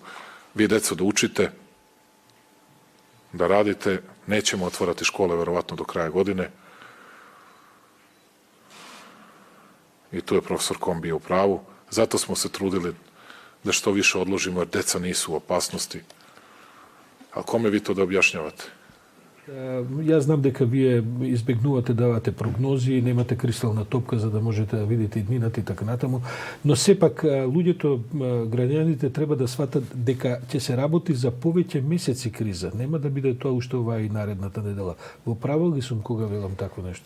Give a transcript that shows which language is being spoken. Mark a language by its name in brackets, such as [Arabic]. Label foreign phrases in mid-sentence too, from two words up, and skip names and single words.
[Serbian] Vi decu da učite, da radite, nećemo otvarati škole verovatno do kraja godine. I tu je profesor Kombi u pravu. Zato smo se trudili da što više odložimo, jer deca nisu u opasnosti. A kome vi to да објашњавате? [Macedonian] Јас знам дека вие избегнувате давате прогнози и немате кристална топка за да можете да видите иднината и така натаму, но сепак луѓето, граѓаните треба да сватат дека ќе се работи за повеќе месеци криза. Нема да биде тоа уште оваа и наредната недела. Во право ли сум кога велам такво нешто?